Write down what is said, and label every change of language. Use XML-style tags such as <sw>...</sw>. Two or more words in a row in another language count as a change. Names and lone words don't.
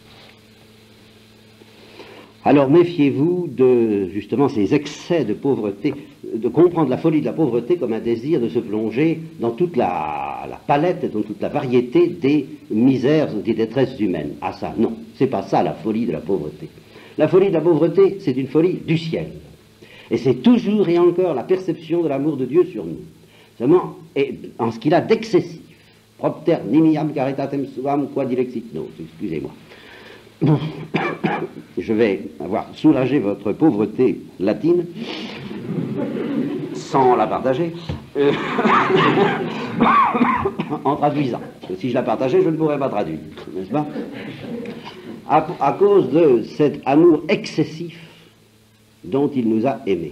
<fr>Alors méfiez-vous de, justement, ces excès de pauvreté, de comprendre la folie de la pauvreté comme un désir de se plonger dans toute la palette, dans toute la variété des misères, des détresses humaines. Ah ça, non, c'est pas ça la folie de la pauvreté. La folie de la pauvreté, c'est une folie du ciel. Et c'est toujours et encore la perception de l'amour de Dieu sur nous. Seulement, et en ce qu'il a d'excessif.</fr> <la>Propter nimiam caritatem suam quod ilexit nos.</la> <fr>Excusez-moi. Je vais avoir soulagé votre pauvreté latine sans la partager en traduisant. Parce que si je la partageais, je ne pourrais pas traduire, n'est-ce pas? À cause de cet amour excessif dont il nous a aimés.</fr>